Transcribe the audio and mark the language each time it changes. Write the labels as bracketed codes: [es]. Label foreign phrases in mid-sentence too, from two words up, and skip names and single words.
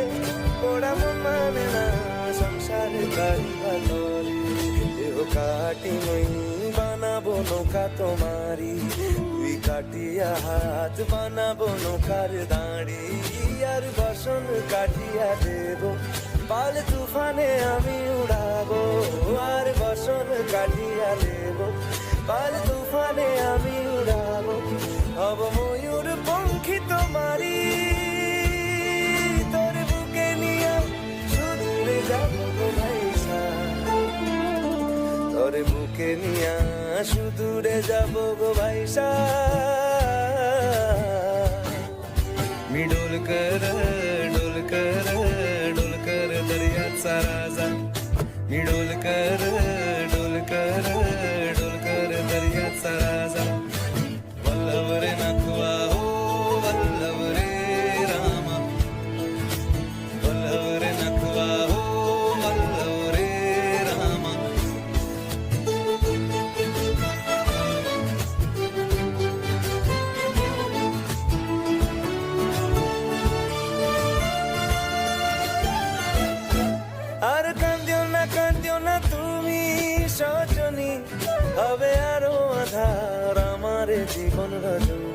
[bn] ওরা মন মানে না সংসারে কারিবা তরে, দেহ কাটি মই বানাবো নৌকা তোমারি, দুই কাটিয়া হাত বানাবো নৌকার দাঁড়ি, আর বসন কাটিয়া দেব পাল তুফানে আমি উড়াবো, আর বসন কাটিয়া দেব পাল তুফানে আমি উড়াবো, হব ময়ূর পঙ্খী তোমারি, তোর বুকে নিয়ে সুদূরে যাবো গো ভাইসা, তোর বুকে নিয়ে সুদূরে যাবো গো ভাইসা, [mr] मी डोलकर दर्याचा राजा, मी डोलकर दर्याचा राजा, वल्लभ रे नखवा हो वल्लभ रे रामा, वल्लभ रे नखवा हो वल्लभ रे रामा, [bn] আর কান্দিও না তুমি সজনী, হবে আরো আধার আমার জীবন রজনী,